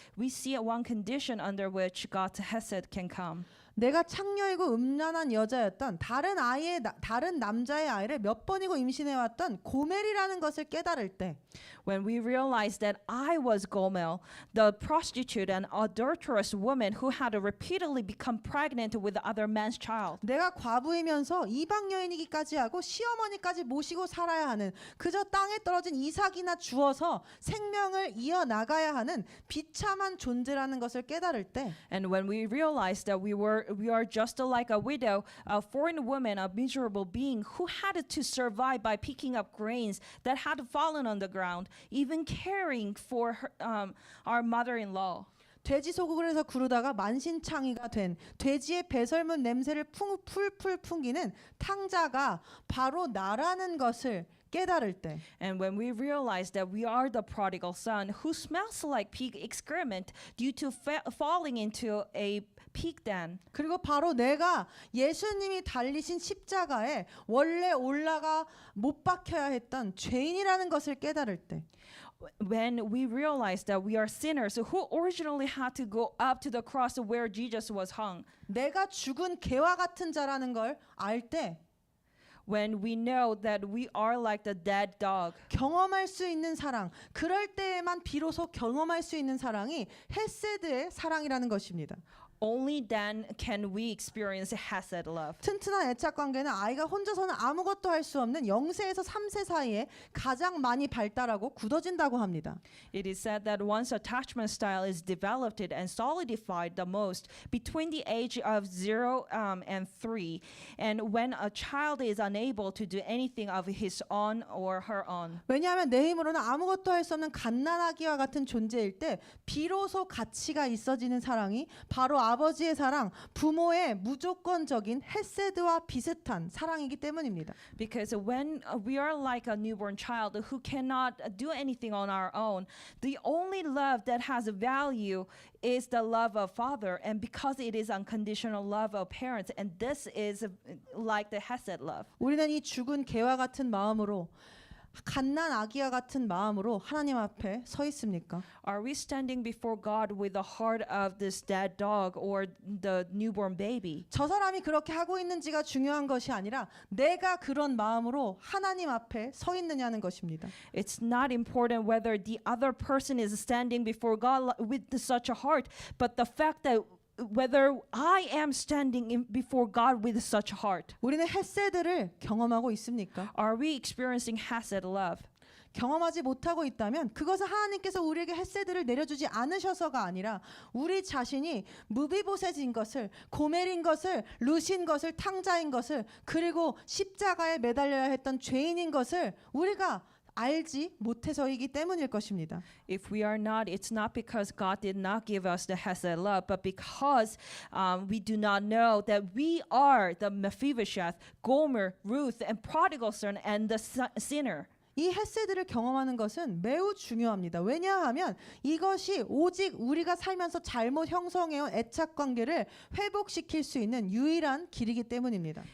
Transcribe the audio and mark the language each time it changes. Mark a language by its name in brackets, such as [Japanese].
[English] We see one condition under which God's Hesed can come. [Korean] 내가 창녀이고 음란한 여자였던 다른 남자의 아이를 몇 번이고 임신해왔던 고멜이라는 것을 깨달을 때 [English] When we realized that I was Gomel, the prostitute and adulterous woman who had repeatedly become pregnant with other man's child. [Korean] 내가 과부이면서 이방 여인이기까지 하고 시어머니까지 모시고 살아야 하는 그저 땅에 떨어진 이삭이나 주어서 생명을 이어나가야 하는 비참한 존재라는 것을 깨달을 때 [English] And when we realized that we are just like a widow, a foreign woman, a miserable being who had to survive by picking up grains that had fallen on the ground, even caring for our mother-in-law. [Korean] 돼지 소국을 해서 구르다가 만신창이가 된 돼지의 배설물 냄새를 풀풀 풍기는 탕자가 바로 나라는 것을 깨달을 때 [English] And when we realize that we are the prodigal son who smells like pig excrement due to falling into a pig den. [Korean] 그리고 바로 내가 예수님이 달리신 십자가에 원래 올라가 못 박혀야 했던 죄인이라는 것을 깨달을 때 [English] When we realize that we are sinners who originally had to go up to the cross where Jesus was hung. [Korean] 내가 죽은 개와 같은 자라는 걸 알 때 [English] When we know that we are like the dead dog. [Korean] 경험할 수 있는 사랑, 그럴 때에만 비로소 경험할 수 있는 사랑이 헤세드의 사랑이라는 것입니다. [English] Only then can we experience Hesed love. [Korean] 튼튼한 애착 관계는 아이가 혼자서는 아무것도 할 수 없는 0세에서 3세 사이에 가장 많이 발달하고 굳어진다고 합니다. [English] It is said that one's attachment style is developed and solidified the most between the age of 0 and 3, and when a child is unable to do anything of his own or her own. [Korean] 왜냐하면 내 힘으로는 아무것도 할 수 없는 갓난아기와 같은 존재일 때 비로소 가치가 있어지는 사랑이 바로 아버지의 사랑, 부모의 무조건적인 헤세드와 비슷한 사랑이기 때문입니다. [English] Because when we are like a newborn child who cannot do anything on our own, the only love that has value is the love of father, and because it is unconditional love of parents, and this is like the Hesed love. [Korean] 우리는 이 죽은 개와 같은 마음으로 갓난 아기와 같은 마음으로 하나님 앞에 서 있습니까? [English] Are we standing before God with the heart of this dead dog or the newborn baby? [Korean] 저 사람이 그렇게 하고 있는지가 중요한 것이 아니라 내가 그런 마음으로 하나님 앞에 서 있느냐는 것입니다. [English] It's not important whether the other person is standing before God with such a heart, but the fact that whether I am standing before God with such a heart. [Korean] 우리는 헤세드를 경험하고 있습니까? [English] Are we experiencing Hesed love? [Korean] 경험하지 못하고 있다면 그것은 하나님께서 우리에게 헤세드를 내려주지 않으셔서가 아니라 우리 자신이 무비보셋인 것을, 고멜인 것을, 루신 것을, 탕자인 것을, 그리고 십자가에 매달려야 했던 죄인인 것을 우리가 알지 못해서이기 때문일 것입니다. [English] If we are not, it's not because God did not give us the Hesed love, but because we do not know that we are the Mephibosheth, Gomer, Ruth, and prodigal son, and the sinner. [Korean] 이 헤세드를 경험하는 것은 매우 중요합니다. 왜냐하면 이것이 오직 우리가 살면서 잘못 형성해온 애착 관계를 회복시킬 수 있는 유일한 길이기 때문입니다.